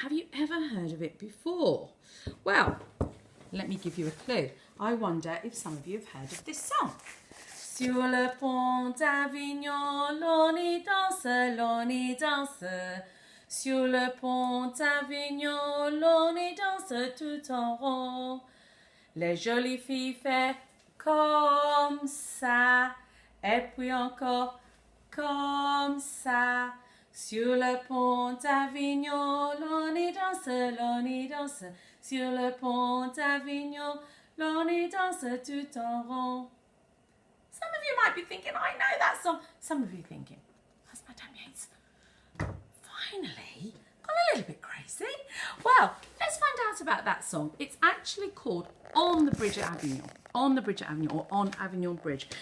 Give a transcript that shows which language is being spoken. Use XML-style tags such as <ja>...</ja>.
<en>Have you ever heard of it before? Well, let me give you a clue. I wonder if some of you have heard of this song.</en> <fr>Sur le pont d'Avignon, l'on y danse. Sur le pont d'Avignon, l'on y danse tout en rond. Les jolies filles font comme ça, et puis encore comme ça. Sur le pont d'Avignon, l'on y danse. Sur le pont d'Avignon, l'on y danse tout en rond.</fr> <en>Some of you might be thinking, I know that song. Some of you thinking, that's Madame Yates. Finally, gone a little bit crazy. Well, let's find out about that song. It's actually called On the Bridge at Avignon. On the Bridge at Avignon, or On Avignon Bridge.</en>